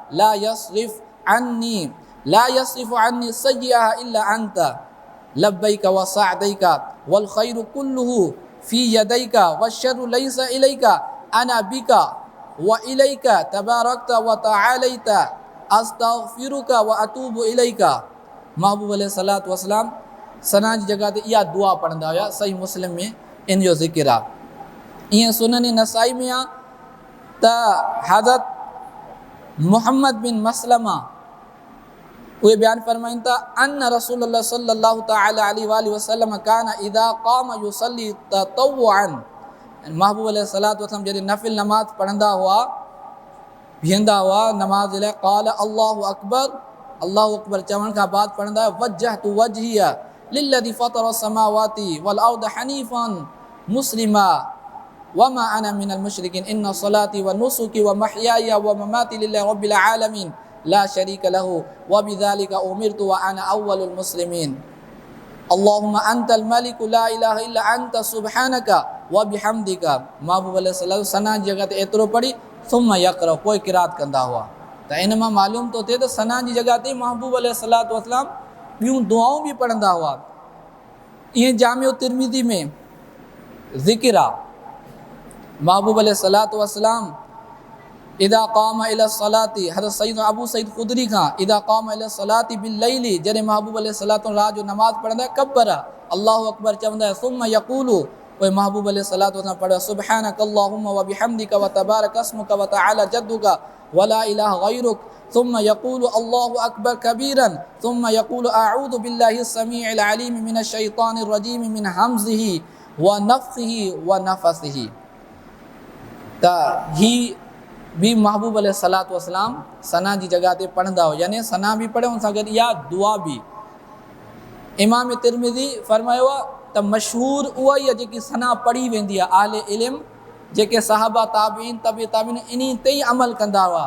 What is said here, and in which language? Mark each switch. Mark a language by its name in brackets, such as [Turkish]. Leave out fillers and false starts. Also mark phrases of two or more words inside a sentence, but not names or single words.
[Arabic] لا يصرف عني سيئها إلا أنت لبيك وسعديك والخير كله في يديك والشر ليس إليك أنا بك وإليك تباركت وتعاليت أستغفرك وأتوب إليك. [Sindhi] महबूब [Arabic] عليه الصلاة والسلام [Sindhi] सना जी जगह ते इहा दुआ पढ़ंदा हुआ। सही मुस्लिम में इन जो ज़िक्र आहे। ईअं सुनन नसाई में आहे त हज़रत मुहम्मद बिन मसलमा उहे बयान फरमाइनि था [Arabic] أن رسول الله صلى الله تعالى عليه وسلم كان إذا قام يصلي تطوعا. [Sindhi] महबूब [Arabic] عليه الصلاة والسلام [Sindhi] जॾहिं नफ़िल नमाज़ पढ़ंदा हुआ बीहंदा हुआ नमाज़ लाइ [Arabic] قال الله أكبر [Sindhi] चवण खां बाद पढ़ंदा [Arabic] وجهت وجهي للذي فطر السماوات والأرض حنيفا مسلما وما أنا من المشركين إن صلاتي ونسكي ومحياي ومماتي لله رب العالمين لا شريك له وبذلك أمرت وأنا أول المسلمين اللهم أنت الملك لا إله إلا أنت سبحانك وبحمدك. [Sindhi] महबूब अलैहिस्सलाम सना जी जगह ते एतिरो पढ़ी [Arabic] ثم يقرأ [Sindhi] पोइ क़िरात कंदा हुआ। त इन मां मालूम थो थिए त सना जी जगह ते महबूब [Arabic] عليه الصلاة والسلام [Sindhi] ॿियूं दुआऊं बि पढ़ंदा हुआ। ईअं जामिउ तिरमिज़ी में ज़िक्र आहे महबूब [Arabic] عليه الصلاة والسلام إذا قام إلى الصلاة [Sindhi] हज़रत सैयदना अबू सईद ख़ुदरी खां [Arabic] إذا قام إلى الصلاة بالليل [Sindhi] जॾहिं महबूब अलैहिस्सलातु रात जो नमाज़ पढ़ंदा [Arabic] كبر الله أكبر चवंदा ثم يقول [Sindhi] पोइ महबूब अलैहिस्सलातु वस्सलाम पढ़ो [Arabic] سبحانك اللهم وبحمدك وتبارك اسمك وتعالى جدك ولا إله غيرك ثم يقول الله أكبر كبيرا ثم يقول أعوذ بالله السميع العليم من الشيطان الرجيم من همزه ونفخه ونفثه. [Sindhi] त ही भी महबूब [Arabic] عليه الصلاة والسلام [Sindhi] सना जी जगह ते पढ़ंदा हुआ। यानी सना भी पढ़े उन सां गॾु इहा दुआ बि। इमाम तिरमिज़ी फरमायो आहे त मशहूर उहा ई आहे जेकी सना पढ़ी वेंदी आहे। आले इल्म जेके सहाबा ताबीन तबे ताबीन इन ते ई अमल कंदा हुआ।